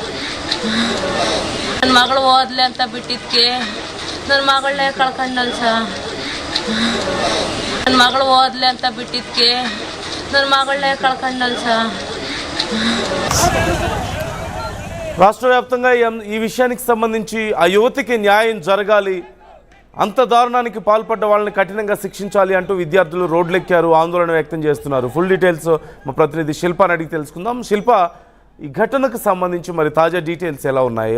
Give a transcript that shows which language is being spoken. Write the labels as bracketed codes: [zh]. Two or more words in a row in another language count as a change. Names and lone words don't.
[kn] ನನ್ನ ಮಗಳು ಓದ್ಲಿ ಅಂತ ಬಿಟ್ಟಿದ್ಕೆ ನನ್ನ ಮಗಳನ್ನೇ ಕಳ್ಕೊಂಡಲ್ ಸರ್. ನನ್ನ ಮಗಳು ಓದ್ಲಿ ಅಂತ ಬಿಟ್ಟಿದ್ಕೆ ನನ್ನ ಮಗಳನ್ನೇ ಕಳ್ಕೊಂಡಲ್ ಸರ್. [te] రాష్ట్ర వ్యాప్తంగా ఈ విషయానికి సంబంధించి ఆ యువతికి న్యాయం జరగాలి, అంత దారుణానికి పాల్పడ్డ వాళ్ళని కఠినంగా శిక్షించాలి అంటూ విద్యార్థులు రోడ్లెక్కారు, ఆందోళన వ్యక్తం చేస్తున్నారు. [en] full details [te] మా ప్రతినిధి శిల్పాని అడిగి తెలుసుకుందాం. శిల్ప, ఈ ఘటనకు సంబంధించి మరి తాజా డీటెయిల్స్ ఎలా ఉన్నాయి?